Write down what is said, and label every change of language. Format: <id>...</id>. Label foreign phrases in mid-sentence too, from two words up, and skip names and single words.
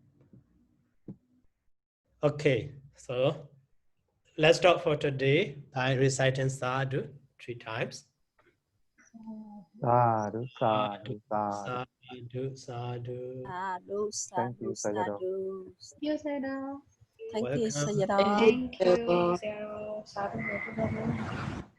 <en>Okay, so let's stop for today by reciting Sadhu 3 times.</en> <pi>Sadhu, sadhu, sadhu. Sadhu, sadhu. Sadhu,</pi> <en>Thank you, sadhu, Sayadaw. sadhu. You said Thank you, Welcome. Sayadaw. thank you, Sarah. Sadhu.</en>